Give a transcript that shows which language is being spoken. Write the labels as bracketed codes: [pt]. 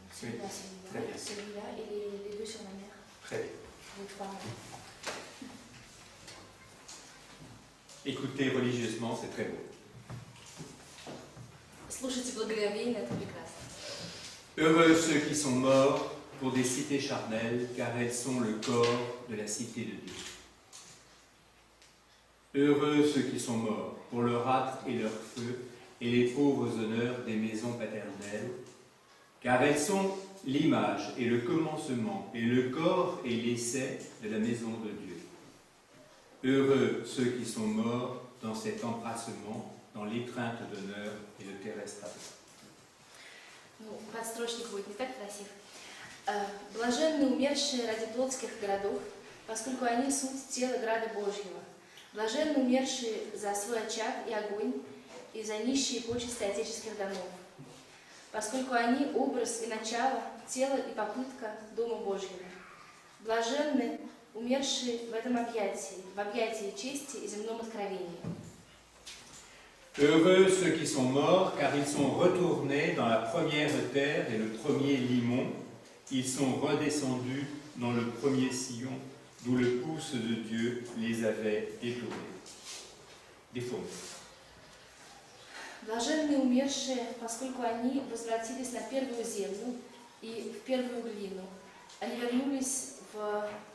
[fr] Celui-là, celui-là, celui-là et les deux sur la mer. Très bien. Les trois. Écoutez religieusement, c'est très beau. [ru] Слушайте благоговейно, это прекрасно. [fr] Heureux ceux qui sont morts pour des cités charnelles, car elles sont le corps de la cité de Dieu. Heureux ceux qui sont morts pour leur âtre et leur feu, et les pauvres honneurs des maisons paternelles, car elles sont l'image et le commencement, et le corps et l'essai de la maison de Dieu. Heureux ceux qui sont morts dans cet embrassement, dans l'étreinte d'honneur et de terrestre amour. [ru] Ну, подстрочник будет не так красив. Блаженны умершие ради плотских городов, поскольку они суть тела града Божьего. Блаженны умершие за свой очаг и огонь, и за нищие почести отеческих домов, поскольку они образ и начало, тело и попытка Дома Божьего. Блаженны умершие в этом объятии, в объятии чести и земном откровении. [fr] Heureux ceux qui sont morts, car ils sont retournés dans la première terre et le premier limon. Ils sont redescendus dans le premier sillon, d'où le pouce de Dieu les avait déformés. [ru] Блаженны умершие, поскольку они возвратились на первую землю и в первую глину. Они вернулись в